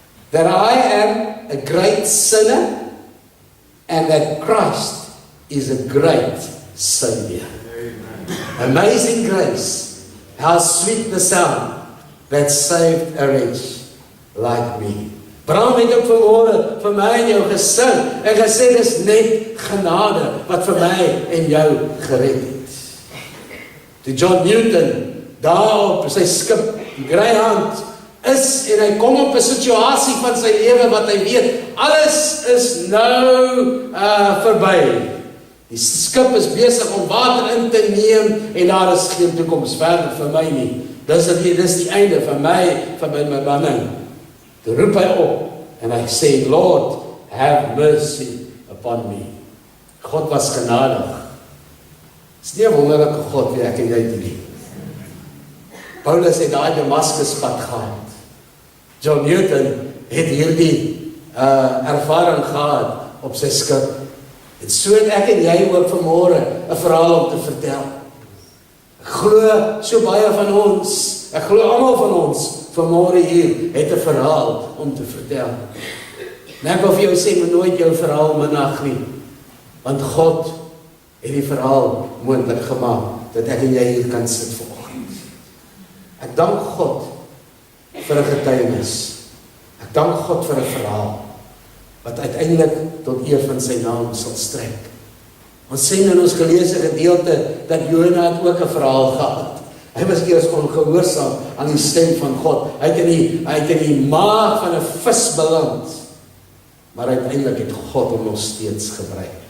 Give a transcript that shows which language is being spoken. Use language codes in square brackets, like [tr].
[en] That I am a great sinner, and that Christ is a great Savior." Amazing grace, how sweet the sound that saved a wretch like me. [af] Bram het ook vanmôre vir my en jou gesing en gesê dis net genade wat vir my en jou gered het. Toe John Newton daar op sy skip, die Greyhound, is en hy kom op 'n situasie van sy lewe wat hy weet, alles is nou verby. Die skip is besig om water in te neem en daar is geen toekoms verder vir my nie. Dis die einde van my manning. Toe roep hy op en hy sê, [en] "Lord, have mercy upon me." [af] God was genadig. Dis nie 'n wonderlike God wie ek en jy nie. Paulus het daai Damaskuspad gehad. John Newton het hierdie ervaring gehad op sy skip. En so het ek en jy ook vanmôre 'n verhaal om te vertel. Ek glo so baie van ons, ek glo almal van ons vanmôre hier het 'n verhaal om te vertel. En ek wil vir jou sê, moet nooit jou verhaal minag nie, want God het die verhaal moontlik gemaak dat ek en jy hier kan sit vanoggend. Ek dank God vir 'n getuienis. Ek dank God vir 'n verhaal wat uiteindelik tot eer van sy naam sal strek. Ons sien in ons geleesde gedeelte dat Jona het ook 'n verhaal gehad. Hy was eers ongehoorsaam aan die stem van God. Hy het in die maag van 'n vis beland. Maar uiteindelik het God hom nog steeds gebruik.